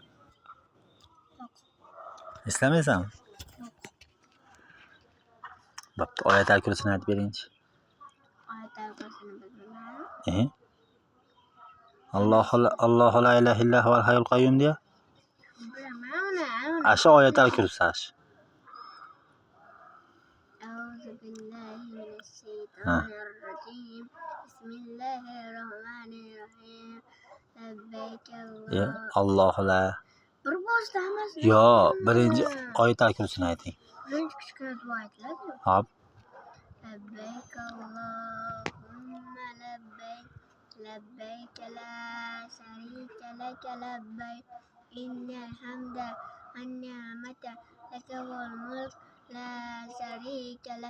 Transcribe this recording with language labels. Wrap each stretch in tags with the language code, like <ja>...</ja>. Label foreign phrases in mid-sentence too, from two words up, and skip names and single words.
<uz>Eslamaysanmi? Bo'pti, oyatul kursini aytib beringchi. Oyatul kursini bilmayman.</uz> <ar>الله لا إله إلا هو الحي القيوم deya.</ar> <uz>Bilaman. Asha oyatul kursi ash.</uz> <ar>أعوذ بالله من الشيطان الرجيم. بسم الله الرحمن الرحيم. Labbaik الله لا.</ar> <uz>Bir boshda hammasi. Yo, birinchi oyatul kursini ayting. Birinchi kichkina duo aytiladi. Hop.</uz> <ar>لبيك اللهم لبيك. لبيك لا شريك لك لبيك. إن الحمد والنعمة لك والملك لا شريك لك.</ar>